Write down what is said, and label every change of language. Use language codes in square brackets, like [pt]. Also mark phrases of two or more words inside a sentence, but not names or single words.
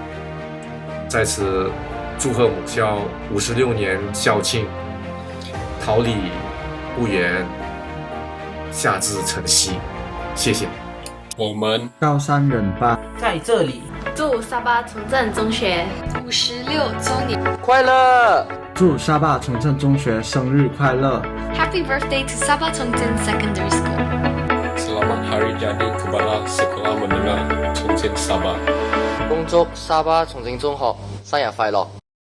[zh] 在此祝贺母校56年校庆，桃李不言，夏至晨曦。谢谢。我们高山人吧在这里祝沙巴崇正中学 56周年快乐！祝沙巴崇正中学生日快乐 [en] Happy birthday to Sabah Chongchen Secondary School. [ms] Selamat Hari Jadi kepada Sekolah Menengah Chongchen Sabah. [zh] 恭祝沙巴崇正中學生日快樂！